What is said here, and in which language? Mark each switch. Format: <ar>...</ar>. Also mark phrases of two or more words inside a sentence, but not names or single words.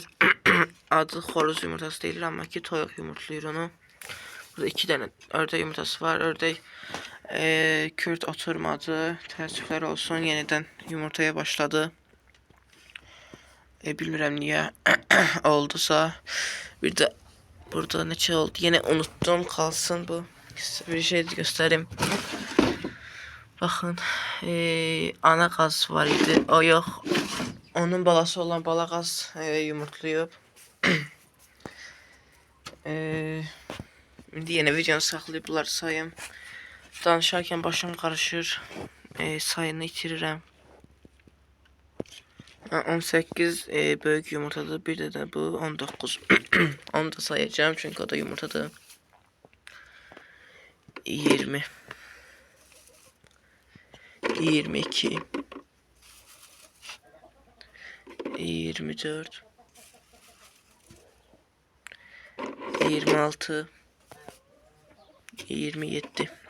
<az>Adı xoruz yumurtası deyilir, amma ki toyuq yumurtlayır onu. Burada 2 dənə ördək yumurtası var. Ördək Kürt oturmadı. Təəssüflər olsun, yenidən yumurtaya başladı. Bilmirəm niyə oldusa. Bir də burada neçə oldu?</az> <tr>Yine unuttum, kalsın bu. Size bir şey göstereyim.</tr> <az>Bakın ana qaz var idi. O yox. Onun balası olan bala qaz yumurtlayıb. İndi yeni videonu saxlayıblar, sayım. Danışarkən başım qarışır. Sayını itirirəm. 18 böyük yumurtadır. Bir də bu 19. Onu da sayacağım çünkü o da yumurtadır. 20 22 24 26 27</az>